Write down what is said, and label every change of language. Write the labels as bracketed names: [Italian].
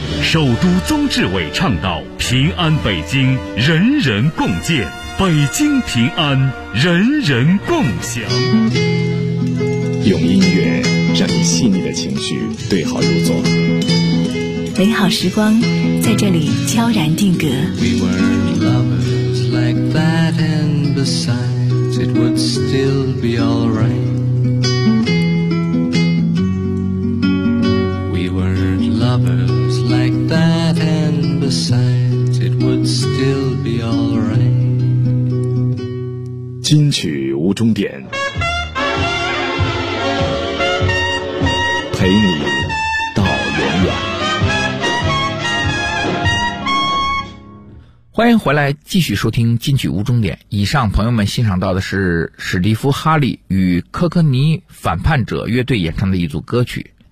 [Chinese] 首都宗志伟倡导平安北京，人人共建，北京平安，人人共享。用音乐让你细腻的情绪对号入座，美好时光在这里悄然定格。 [English] We were lovers like that and besides it would still be alright. We were lovers like that and besides it would still be alright. [Chinese] 金曲无终点，陪你到永远。欢迎回来继续收听金曲无终点。以上朋友们欣赏到的是史蒂夫·哈利与科科尼反叛者乐队演唱的一组歌曲。